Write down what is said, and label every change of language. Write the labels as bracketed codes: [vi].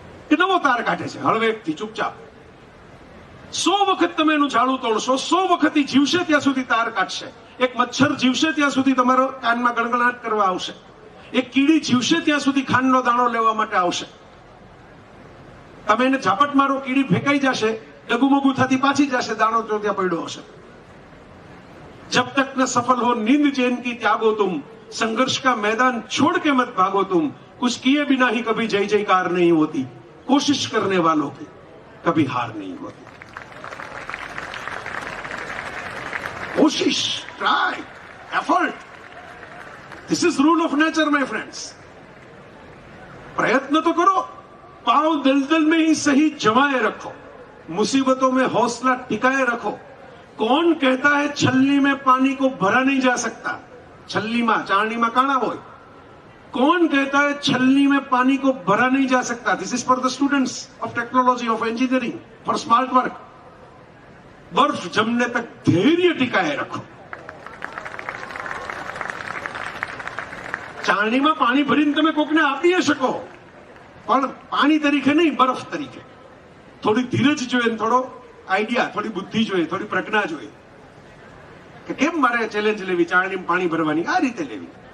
[gu] એ નવો તાર કાઢે છે હળવેકથી, ચૂપચાપ. 100 વખત તમે એનું ઝાડુ તોડશો, 100 વખત જીવશે ત્યાં સુધી તાર કાઢશે. એક મચ્છર જીવશે ત્યાં સુધી તમારો કાનમાં ગણગણાટ કરવા આવશે. એક કીડી જીવશે ત્યાં સુધી ખાંડનો દાણો લેવા માટે આવશે. તમે એને ઝાપટ મારો, કીડી ફેંકાઈ જશે, ડગુમગુ થતી પાછી જશે, દાણો તો ત્યાં પડ્યો હશે. [hi] જબ તક ન સફલ હો નીંદ ચैन की त्यागो तुम, संघर्ष का मैदान छोड़ के मत भागो तुम, कुछ किए बिना ही कभी जय जयकार नहीं होती, कोशिश करने वालों की कभी हार नहीं होती. [en] कोशिश, try, effort, this is rule of nature my friends. [hi] प्रयत्न तो करो, पांव दलदल में ही सही जमाए रखो, मुसीबतों में हौसला टिकाए रखो. कौन कहता है छलनी में पानी को भरा नहीं जा सकता? छलनी में, [gu] चारणी में काणा होय. [hi] कौन कहता है छलनी में पानी को भरा नहीं जा सकता? [en] This is for the students of technology, of engineering, for smart work. [hi] बर्फ जमने तक धैर्य टिकाए रखो. [gu] ચારણીમાં પાણી ભરીને તમે કોકને આપી શકો, પણ પાણી તરીકે નહીં, બરફ તરીકે. થોડી ધીરજ જોઈએ, થોડો આઈડિયા, થોડી બુદ્ધિ જોઈએ, થોડી પ્રજ્ઞા જોઈએ કે કેમ મારે ચેલેન્જ લેવી, ચારણીમાં પાણી ભરવાની આ રીતે લેવી.